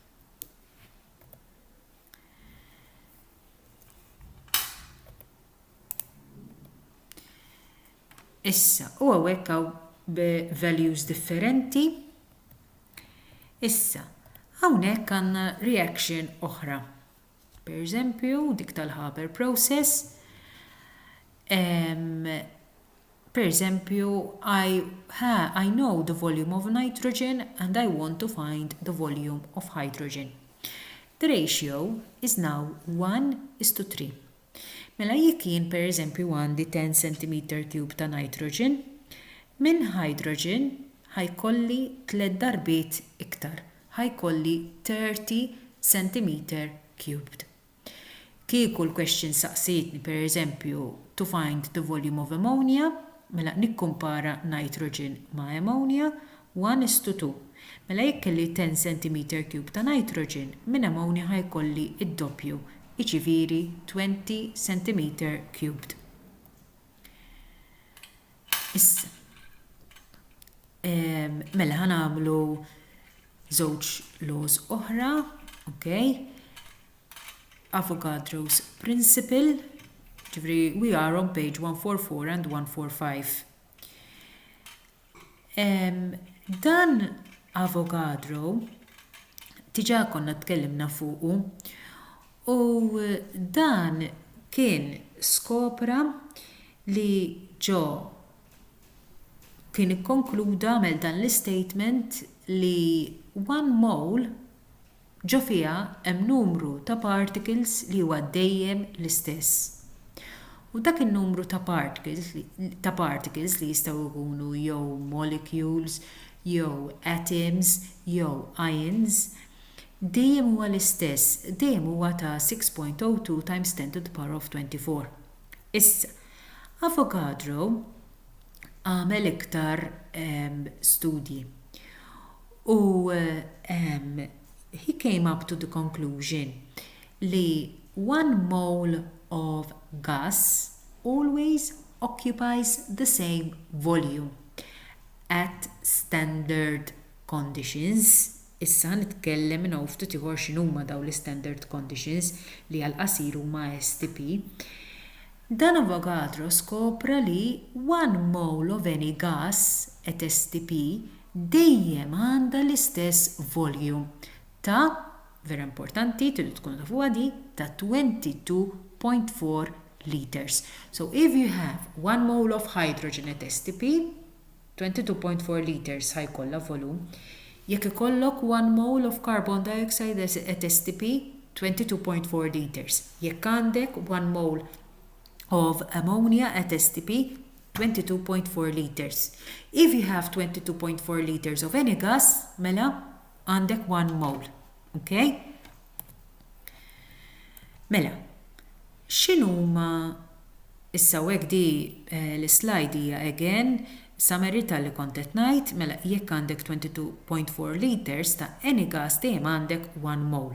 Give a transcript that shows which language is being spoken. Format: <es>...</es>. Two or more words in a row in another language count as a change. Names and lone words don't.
<mt>Issa, u hawnhekk hawn values differenti. Issa, hawnhekk għandna reaction oħra. Per eżempju, dik tal-Haber process. Per eżempju,</mt> <en>I know the volume of nitrogen and I want to find the volume of hydrogen. The ratio is now 1:3.</en> <mt>Mela jekk jien per eżempju għandi 10 cm³ ta' nitrogen, minn hydrogen ħajkolli 3 darbiet iktar, ħajkolli 30 cm³. Kieku l-question saqsitni per eżempju</mt> <en>to find the volume of ammonia,</en> <mt>mela nikkumpara nitrogen ma' ammonia 1:2. Mela jekk kelli 10 cm³ ta' nitrogen, minn ammonia ħajkolli id-doppju, jiġifieri 20 cm³. Issa, mela ħanamlu żewġ laws oħra, okay? Avogadro's principle, ġifri</mt> <en>we are on page 144 and 145.</en> <mt>Dan Avogadro tiġa konna tkellimna fuqu u dan kien skopra li ġo kien ikkonkluda mel dan l-statement li 1 mole ġo fiha hemm numru ta' particles li huwa dejjem l-istess. U dak in-numru ta' particles li jistgħu jkunu jew molecules, jew atoms, jew ions, dejjem huwa l-istess, dejjem huwa ta' 6.02 times 10</mt> <en>to the power of</en> <mt>24. Issa, Avogadro għamel iktar studji u</mt> <en>he came up to the conclusion li 1 mole of gas always occupies the same volume at standard conditions.</en> <mt>Issa nitkellem minn ftit ieħor x'inhuma dawn l-standard conditions li għal-qasir huma STP. Dan Avogadro skopra li</mt> <en>1 mole of any gas at STP</en> <mt>dejjem għandha l-istess volume ta' vera importanti, tidu tkun tafu għadi, ta' 22.4 liters.</mt> <en>So if you have 1 mole of hydrogen at STP, 22.4 liters</en> <mt>ħajkolla volum. Jekk ikollok</mt> <en>1 mole of carbon dioxide at STP, 22.4 liters.</en> <mt>Jekk għandek</mt> <en>1 mole of ammonia at STP, 22.4 liters. If you have 22.4 liters of any gas,</en> <mt>mela għandek 1 mole. Okay? Mela, x'inhuma issa hekk di l-slide hija</mt> <en>again Summary</en> <mt>tal-li kontet ngħid mela jekk għandek 22.4 liters ta'</mt> <en>any gas</en> <mt>dejjem għandek 1 mole.</mt>